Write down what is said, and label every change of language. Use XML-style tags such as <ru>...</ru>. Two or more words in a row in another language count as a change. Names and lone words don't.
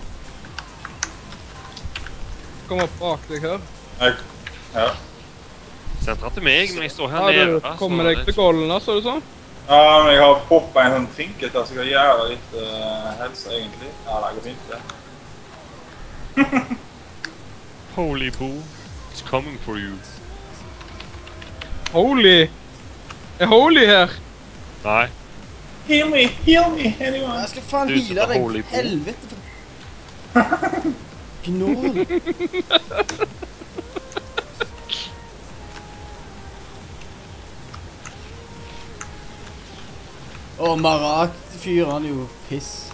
<no>Kom opp bak deg her. Ja. Sentra til meg, men jeg står her Har nede. du kommet deg til goalene, så du sånn? Ja, men jeg har poppet en sånn trinket der, så jeg kan gjøre litt helse egentlig. Ja, det går fint det.</no> <en>Holy boo, it's coming for you.</en> <no>Holy! Er Holy her? Nei.</no> <en>Heal me, anyone.</en> <no>Jeg skal faen Du som heale er deg,</no> <en>holy boo.</en> <no>helvete. Gnål. Åh, Marak fyrer han jo piss.</no>